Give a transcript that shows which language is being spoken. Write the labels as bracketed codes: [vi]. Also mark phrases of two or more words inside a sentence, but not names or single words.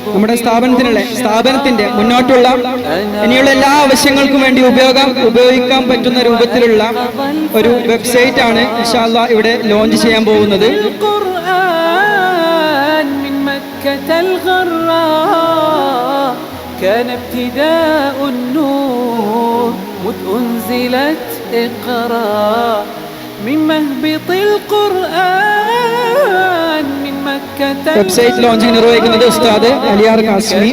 [ml] നമ്മുടെ സ്ഥാപനത്തിന്റെ മുന്നോട്ടുള്ള ഇനിയുള്ള എല്ലാ ആവശ്യങ്ങൾക്കും വേണ്ടി ഉപയോഗിക്കാൻ പറ്റുന്ന രൂപത്തിലുള്ള ഒരു വെബ്സൈറ്റ് ആണ് [ar] إن شاء الله [ml] ഇവിടെ ലോഞ്ച് ചെയ്യാൻ പോകുന്നത്. [ar] كان ابتداء النور مذ أنزلت اقرأ من مهبط القرآن من مكة [ml] വെബ്സൈറ്റ് ലോഞ്ചിങ് നിർവഹിക്കുന്നത് ഉസ്താദ് അലിയാർ കാസിമി.